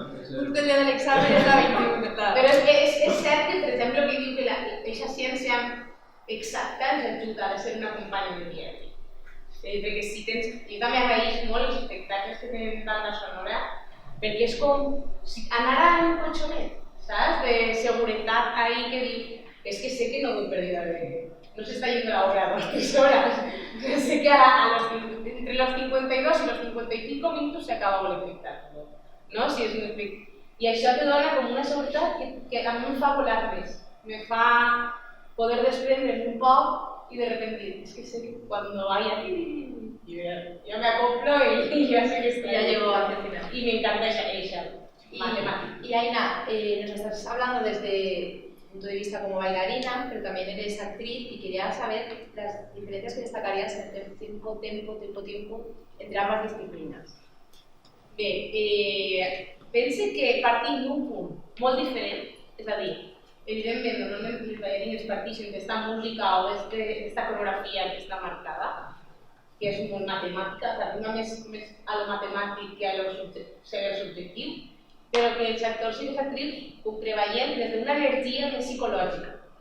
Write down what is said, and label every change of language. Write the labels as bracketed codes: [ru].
[es] Justo el día del examen es la 21, claro. [ca] Però és cert que, per exemple, que diu que aquesta ciència exacta ens ajuda a ser una companya de viatge. Perquè si tens... Jo també agraïs molt els espectacles que tenen banda sonora, perquè és com anar a un colxonet, saps? De seguretat ahí que diu, [es] es que sé que no voy perdida de... No se está yendo la hora a 2 horas. Sé que entre los 52 y los 55 minutos se acaba el espectáculo. [ca] No? Si és un espectacle. I això te dona com una seguretat que a mi em fa volar més. Me fa poder desprendre's un poc [es] y de repente, es que sé que cuando vaya ya me acoplo y ya sé que estoy. Ya llego al final. Y me encanta esa matemática. Y Aina, nos estás hablando desde tu punto de vista como bailarina, pero también eres actriz y quería saber las diferencias que destacarías entre tiempo entre ambas disciplinas. [ca] Bé, pense que partim d'un punt molt diferent, és a dir, evidentment, normalment les ballarines parteixen d'esta música o d'esta coreografia que està marcada, que és molt matemàtica, s'arriba més a lo matemàtic que a lo subjectiu, però que els actors i les actrius ho treballem des d'una energia més psicològica.